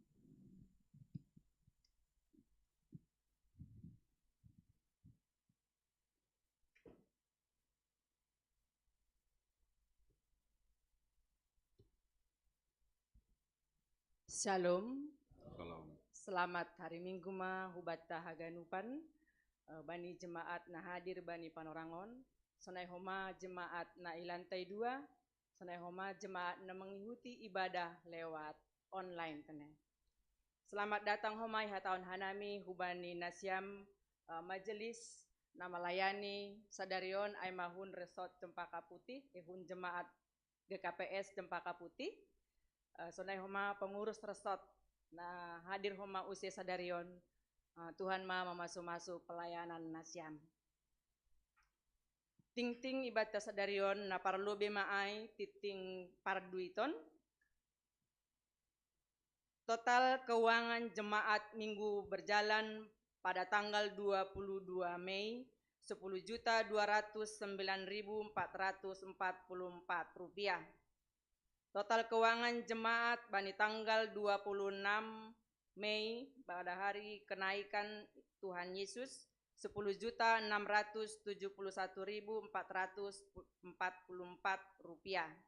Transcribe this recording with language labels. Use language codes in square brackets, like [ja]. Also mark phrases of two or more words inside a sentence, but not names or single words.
[bts] Shalom. Salam. [id] Selamat hari Minggu [bts] ma hubata haganupan bani jemaat na hadir bani panorangon sonai homa jemaat na ilantai 2 sonai homa jemaat na [id] mengikuti ibadah lewat online [bts] tene. [id] Selamat datang [bts] homai hataon hanami hubani nasyam majelis na melayani sadarion aimahun resort Cempaka Putih ihun jemaat GKPS Cempaka Putih. Sonai homa pengurus resort na hadir homa usia sadarion Tuhan ma memasu-masu pelayanan nasyam. Ting-ting ibadah sadarion na parlo bemaai titing parduiton. [id] Total keuangan jemaat minggu berjalan pada tanggal 22 Mei 10.209.444 rupiah. Total keuangan jemaat bani tanggal 26 Mei pada hari kenaikan Tuhan Yesus 10.671.444 rupiah.